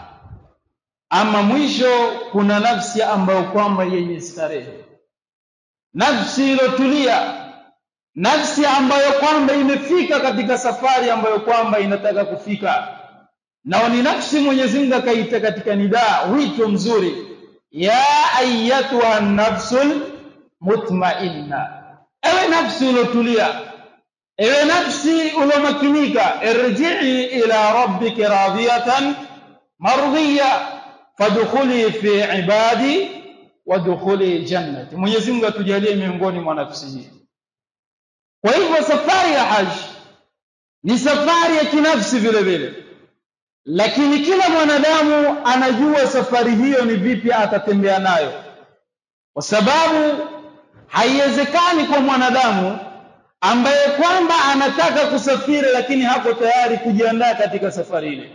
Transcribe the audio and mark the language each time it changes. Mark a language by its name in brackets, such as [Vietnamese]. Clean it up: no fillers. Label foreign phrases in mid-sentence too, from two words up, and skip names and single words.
[Swahili] Ama mwisho kuna nafsi ambayo kwamba yenye starehe, nafsi iliyotulia, nafsi ambayo kwamba imefika katika safari ambayo kwamba inataka kufika. Na ni nafsi Mwenyezi Mungu akaita katika nidaa, wito mzuri, [Arabic] يا أيتها النفس المطمئنة. [Swahili] Ewe nafsi iliyotulia, ewe nafsi ulomakinika, [Arabic] ارجعي إلى ربك راضية مرضية فادخلي في عبادي وادخلي جنتي. [Swahili] Mwenyezi Mungu atujalie miongoni mwa nafsi hii. Kwa hivyo safari ya haji ni safari ya kinafsi vile vile, lakini kila mwanadamu anajua safari hiyo ni vipi atatembea nayo, kwa sababu haiwezekani kwa mwanadamu ambaye kwamba anataka kusafiri lakini hapo tayari kujiandaa katika safari ile.